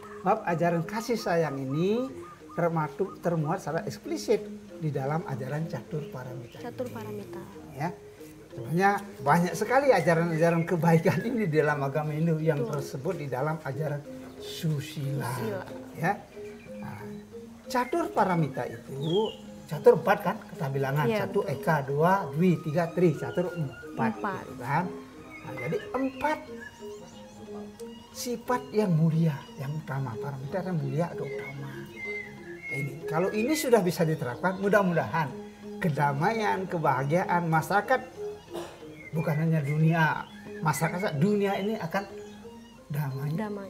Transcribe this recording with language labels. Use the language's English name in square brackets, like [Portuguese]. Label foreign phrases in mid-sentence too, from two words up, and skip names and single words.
[Indonesian] Maaf, ajaran kasih sayang ini termuat secara eksplisit di dalam ajaran catur paramita. Catur paramita. Ya, sebenarnya banyak sekali ajaran-ajaran kebaikan ini di dalam agama Hindu yang tersebut di dalam ajaran susila. Ya, nah, catur paramita itu catur 4 kan kata bilangan, Ya, 1 eka, 2 dwi, 3 tri, catur 4. Empat. Gitu kan? Nah, jadi 4 sifat yang mulia, yang utama. Paramita yang mulia atau utama. Ini kalau ini sudah bisa diterapkan, mudah-mudahan kedamaian, kebahagiaan masyarakat bukan hanya dunia, masyarakat dunia ini akan damai.